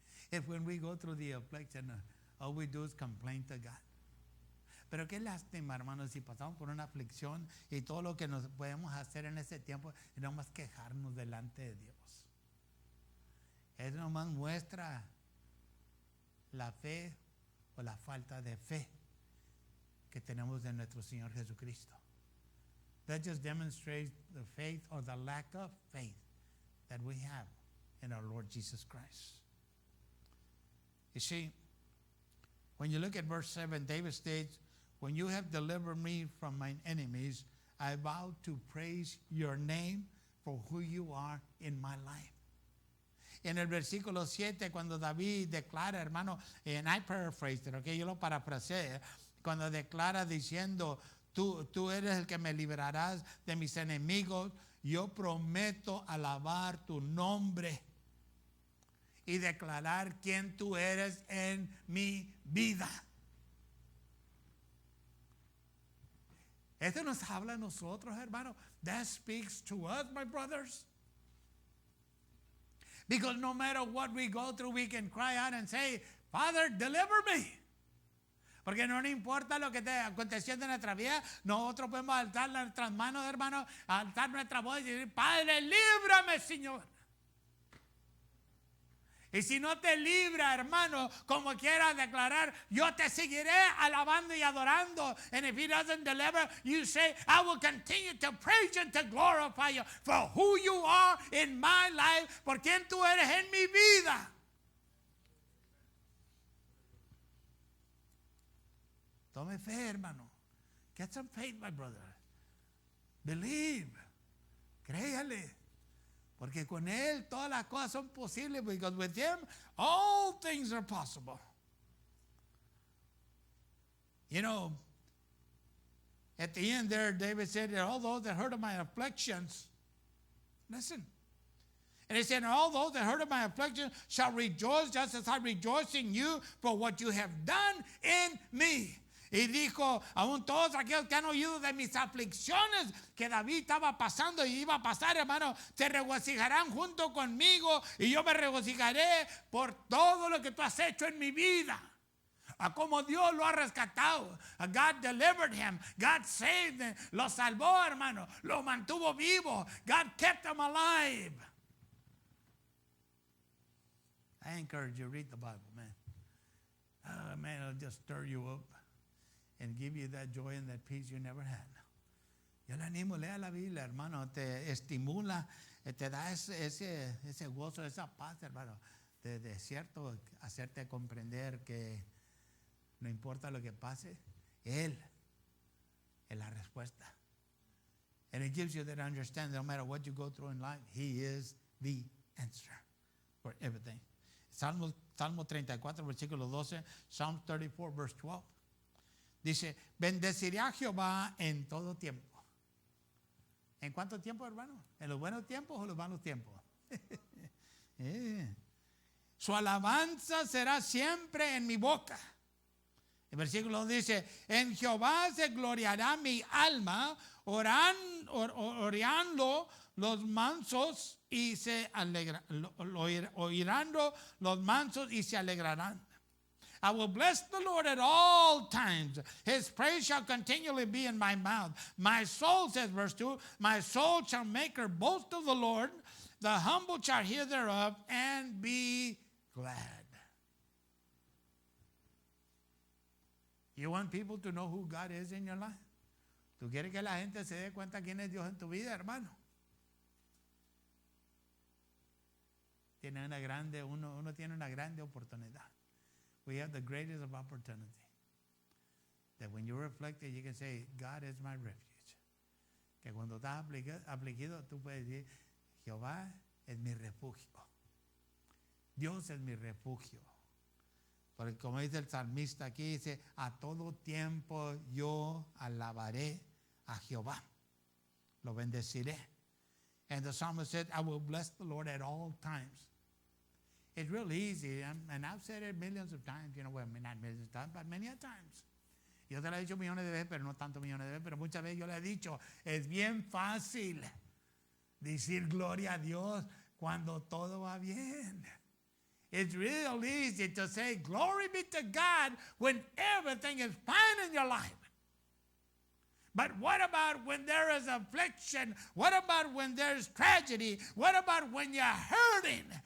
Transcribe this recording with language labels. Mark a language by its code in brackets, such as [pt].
[en] If when we go through the affliction, all we do is complain to God. [es] Pero qué lástima, hermanos, si pasamos por una aflicción y todo lo que nos podemos hacer en ese tiempo es nomás quejarnos delante de Dios. Es nomás muestra la fe o la falta de fe que tenemos en nuestro Señor Jesucristo. [en] That just demonstrates the faith or the lack of faith that we have in our Lord Jesus Christ. You see, when you look at verse 7, David states, when you have delivered me from mine enemies, I vow to praise your name for who you are in my life. [es] En el versículo 7, cuando David declara, hermano, [en] and I paraphrased it, okay, [es] yo lo parafraseé, cuando declara diciendo, tú eres el que me librarás de mis enemigos, yo prometo alabar tu nombre y declarar quién tú eres en mi vida. Esto nos habla a nosotros, hermano. [en] That speaks to us, my brothers. Because no matter what we go through, we can cry out and say, Father, deliver me. [es] Porque no importa lo que esté aconteciendo en nuestra vida, nosotros podemos alzar nuestras manos, hermano, alzar nuestra voz y decir, Padre, líbrame, Señor. Y si no te libra, hermano, como quieras declarar, yo te seguiré alabando y adorando. [en] And if He doesn't deliver, you say, I will continue to praise you and to glorify you for who you are in my life, [es] por quien tú eres en mi vida. Tome fe, hermano. [en] Get some faith, my brother. Believe. [es] Créale. Porque con Él todas las cosas son posibles. [en] Because with Him, all things are possible. You know, at the end there, David said, all those that heard of my afflictions, listen. And he said, all those that heard of my affliction shall rejoice just as I rejoice in you for what you have done in me. [es] Y dijo, aún todos aquellos que han oído de mis aflicciones que David estaba pasando y iba a pasar, hermano, se regocijarán junto conmigo y yo me regocijaré por todo lo que tú has hecho en mi vida. A como Dios lo ha rescatado. [en] God delivered him. God saved him. [es] Lo salvó, hermano. Lo mantuvo vivo. [en] God kept him alive. I encourage you to read the Bible, man. Man, it'll just stir you up and give you that joy and that peace you never had. [es] Yo le animo, lea la Biblia, hermano, te estimula, te da ese gozo, esa paz, hermano, de cierto hacerte comprender que no importa lo que pase, Él es la respuesta. [en] And it gives you that understanding, no matter what you go through in life, He is the answer for everything. [es] Salmo 34, versículo 12, [en] Psalm 34, verse 12. [es] Dice, bendeciré a Jehová en todo tiempo. ¿En cuánto tiempo, hermano? ¿En los buenos tiempos o los malos tiempos? Su alabanza será siempre en mi boca. El versículo dice, en Jehová se gloriará mi alma, orando los mansos y se alegrarán. Oirán los mansos y se alegrarán. [en] I will bless the Lord at all times. His praise shall continually be in my mouth. My soul, says verse 2, my soul shall make her boast of the Lord. The humble shall hear thereof and be glad. You want people to know who God is in your life? [es] ¿Tú quieres que la gente se dé cuenta quién es Dios en tu vida, hermano? Uno tiene una grande oportunidad. [en] We have the greatest of opportunity. That when you reflect it, you can say, God is my refuge. [es] Que cuando estás afligido, tú puedes decir, Jehová es mi refugio. Dios es mi refugio. Porque como dice el salmista aquí, dice, a todo tiempo yo alabaré a Jehová. Lo bendeciré. [en] And the psalmist said, I will bless the Lord at all times. It's real easy, and I've said it millions of times, well, not millions of times, but many a times. [es] Yo te lo he dicho millones de veces, pero no tanto millones de veces, pero muchas veces yo le he dicho, es bien fácil decir gloria a Dios cuando todo va bien. [en] It's real easy to say glory be to God when everything is fine in your life. But what about when there is affliction? What about when there's tragedy? What about when you're hurting?